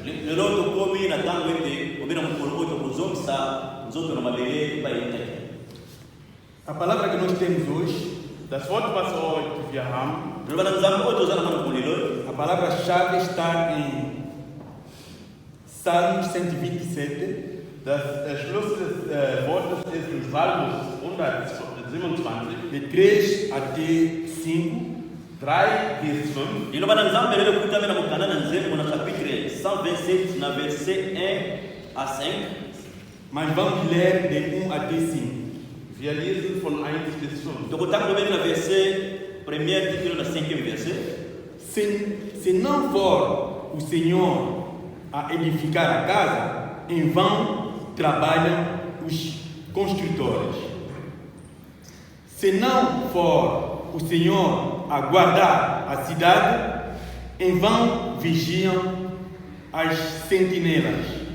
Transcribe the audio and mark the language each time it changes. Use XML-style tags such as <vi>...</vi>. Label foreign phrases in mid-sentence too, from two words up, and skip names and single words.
<pt>A palavra que nós temos hoje,</pt> <de>das Wort, was wir haben,</de> <pt>a palavra-chave está em Salmos 127.</pt> <de>Das Schluss des Wortes ist in Psalmus 127,</de> <pt>de 3 até 5.</pt> <de>3 bis 5.</de> <pt>E no Bananzambe, ele cuida na Mukana, no capítulo 127, na verset 1 a 5. Mas vamos ler de 1 até 5.</pt> <de>Wir lesen von 1 bis 5.</de> <pt>Então, estamos vendo na verset, primeiro título na 5º verset. Se não for o Senhor a edificar a casa, em vão trabalham os construtores. Se não for o Senhor a guardar a cidade, em vão vigiam as sentinelas.</pt>